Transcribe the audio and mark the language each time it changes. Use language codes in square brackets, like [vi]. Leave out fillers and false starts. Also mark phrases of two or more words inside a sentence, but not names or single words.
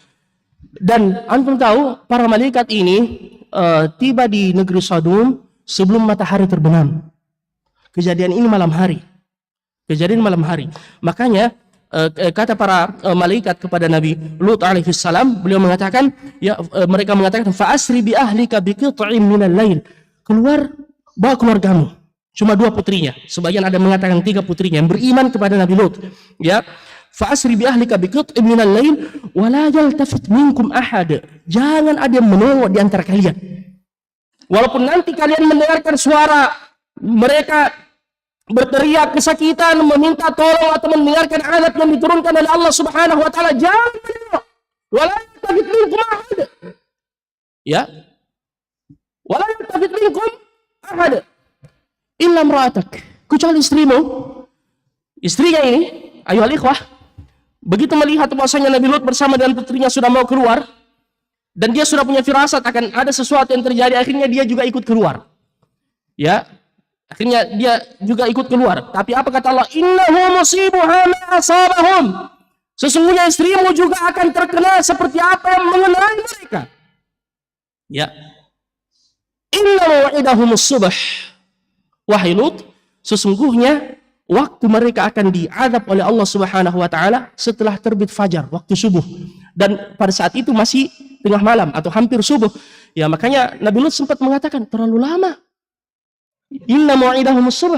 [id] Dan antum tahu, para malaikat ini tiba di negeri Sodom sebelum matahari terbenam. Kejadian ini malam hari. Makanya kata para malaikat kepada Nabi Lut alaihissalam, beliau mengatakan, ya, mereka mengatakan, [ar] فأسر بأهلك بقطع من الليل, [id] bawa keluargamu, cuma 2 putrinya, sebagian ada mengatakan 3 putrinya yang beriman kepada Nabi Lut, ya, [ar] فأسر بأهلك بقطع من الليل ولا يلتفت منكم أحد, [id] jangan ada yang menolak di antara kalian, walaupun nanti kalian mendengarkan suara mereka berteriak kesakitan, meminta tolong atau mendengarkan azab yang diturunkan oleh Allah [ar] سبحانه وتعالى, [id] jangan menolak. [ar] ولا يلتفت منكم أحد. Ya. ولا يلتفت منكم أحد إلا امرأتك, [id] kecuali istrimu. Istrinya ini, [ar] أيها الإخوة, [id] begitu melihat bahwasanya Nabi Lut bersama dengan putrinya sudah mau keluar, dan dia sudah punya firasat akan ada sesuatu yang terjadi, akhirnya dia juga ikut keluar. Ya. Akhirnya dia juga ikut keluar. Tapi apa kata Allah? [ar] إنه مصيبها ما أصابهم. [id] Sesungguhnya istrimu juga akan terkena seperti apa yang mengenai mereka. [ar] Ya. إن موعدهم الصبح. [id] Wahai Lut, sesungguhnya waktu mereka akan diazab oleh Allah [ar] سبحانه وتعالى [id] setelah terbit fajar, waktu subuh. Dan pada saat itu masih tengah malam atau hampir subuh. Ya, makanya Nabi Lut sempat mengatakan terlalu lama. [ar] إن موعدهم الصبح.